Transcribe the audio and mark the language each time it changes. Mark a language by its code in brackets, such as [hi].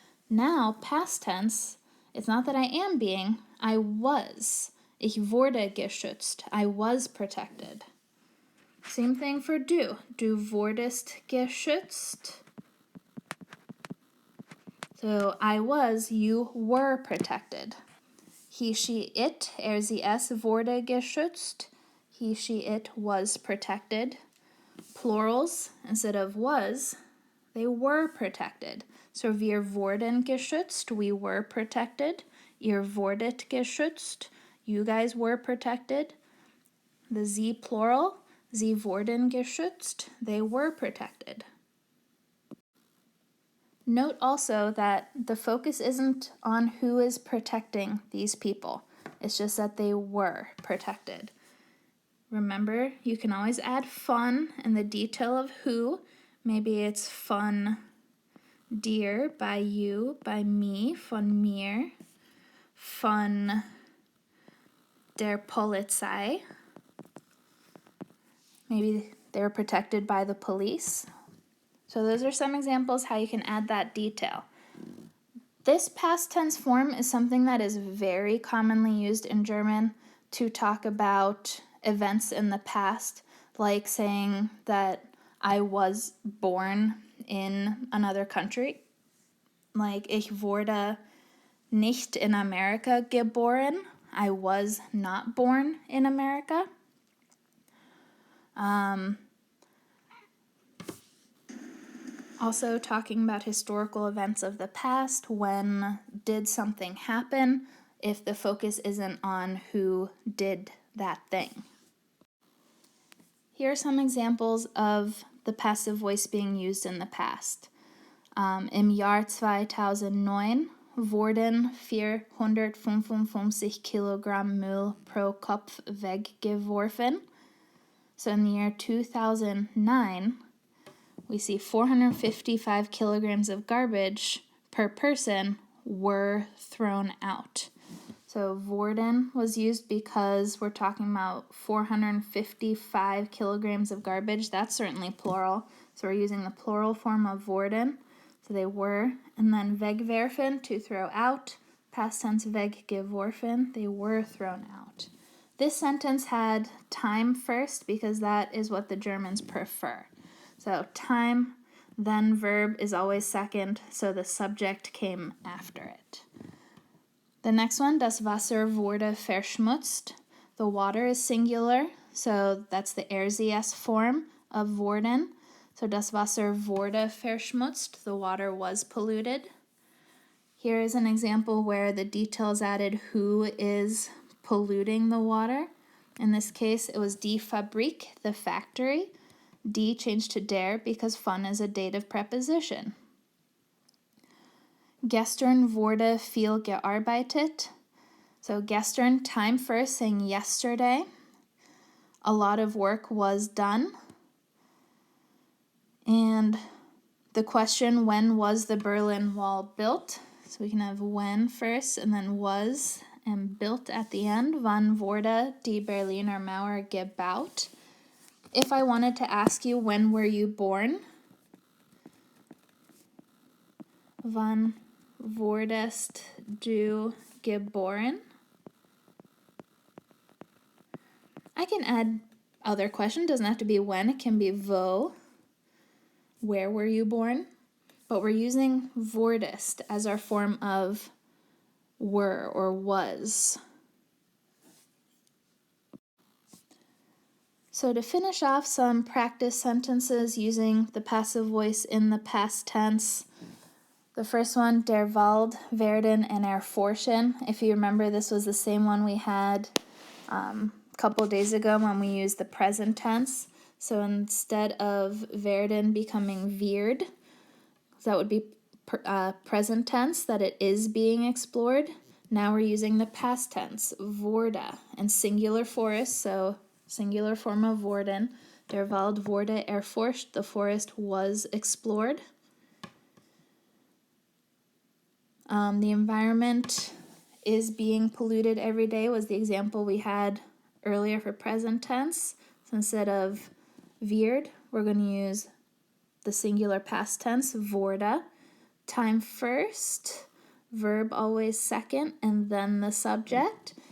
[en] Now, past tense, it's not that I am being, I was. [de] Ich wurde geschützt. [en] I was protected. Same thing for du. [de] Du wurdest geschützt. [en] So I was, you were protected. He, she, it, RZS [de] wurde geschützt. [en] He, she, it was protected. Plurals, instead of was, they were protected. So [de] wir wurden geschützt, [en] we were protected. [de] Ihr wurdet geschützt, [en] you guys were protected. The sie plural, [de] sie wurden geschützt, [en] they were protected. Note also that the focus isn't on who is protecting these people. It's just that they were protected. Remember, you can always add von in the detail of who. Maybe it's [de] von dir, [en] by you, by me, [de] von mir, von der Polizei. [en] Maybe they were protected by the police. So those are some examples how you can add that detail. This past tense form is something that is very commonly used in German to talk about events in the past, like saying that I was born in another country. [de] Like, ich wurde nicht in Amerika geboren. [en] I was not born in America. Also talking about historical events of the past. When did something happen? If the focus isn't on who did that thing. Here are some examples of the passive voice being used in the past. [de] Im Jahr 2009 wurden 455 Kilogramm Müll pro Kopf weggeworfen. [en] So in the year 2009, we see 455 kilograms of garbage per person were thrown out. So wurden was used because we're talking about 455 kilograms of garbage. That's certainly plural. So we're using the plural form of wurden. So they were. And then wegwerfen, to throw out. Past tense weggeworfen, they were thrown out. This sentence had time first because that is what the Germans prefer. So time, then verb is always second, so the subject came after it. The next one, [de] das Wasser wurde verschmutzt. [en] The water is singular, so that's the RCS form of wurden. So [de] das Wasser wurde verschmutzt, [en] the water was polluted. Here is an example where the details added who is polluting the water. In this case, it was die Fabrik, the factory. Die changed to der because von is a dative preposition. [de] Gestern wurde viel gearbeitet. [en] So gestern, time first, saying yesterday. A lot of work was done. And the question, when was the Berlin Wall built? So we can have when first and then was and built at the end. [de] Wann wurde die Berliner Mauer gebaut? [en] If I wanted to ask you, when were you born? [de] Wann wurdest du geboren? [en] I can add other question. Doesn't have to be when. It can be wo. Where were you born? But we're using wurdest as our form of were or was. So to finish off some practice sentences using the passive voice in the past tense. The first one, der Wald werden and erforschen. If you remember, this was the same one we had a couple days ago when we used the present tense. So instead of werden becoming wird, that would be present tense, that it is being explored. Now we're using the past tense, wurde, and singular forest, so singular form of wurden. [de] Der Wald wurde erforscht, [en] the forest was explored. The environment is being polluted every day was the example we had earlier for present tense. So instead of wird, we're going to use the singular past tense, wurde. Time first, verb always second, and then the subject.